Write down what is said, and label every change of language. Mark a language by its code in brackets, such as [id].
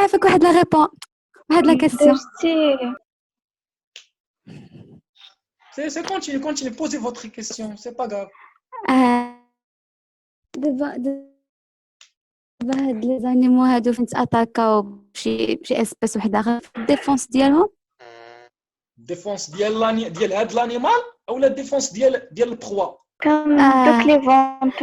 [ar] عافاك واحد لا ريبون واحد لا كاستيون [fr] c'est continue posez votre question c'est pas grave [ar] دابا هاد لي زانيمو هادو فين تاتاكاو بشي اسبيس واحد اخر الديفونس ديالهم الديفونس ديال هاد لانيمال اولا الديفونس ديال البروا كان دوك لي فونت